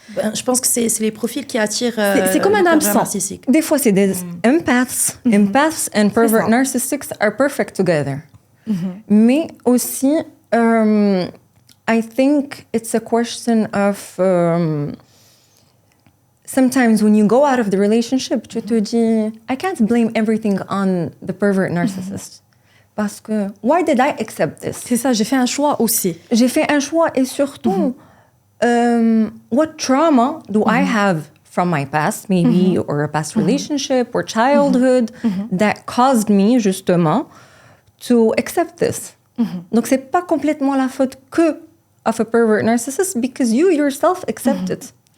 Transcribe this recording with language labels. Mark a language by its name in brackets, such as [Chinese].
[French] Je pense que c'est les profils qui attirent. C'est comme un hameçon. Des fois, c'est des empaths. [English] Empaths and pervert narcissics are perfect together. [French] Mais aussi, [English] I think it's a question of. Sometimes when you go out of the relationship, [French] tu te dis, [English] I can't blame everything on the pervert narcissist. [French] Parce que, [English] why did I accept this? [French] C'est ça, j'ai fait un choix aussi. J'ai fait un choix et surtout, [English] what trauma do I have from my past, maybe, or a past relationship or childhood that caused me, justement, to accept this? [French] Donc, c'est pas complètement la faute que [English] of a pervert narcissist because you yourself accept it.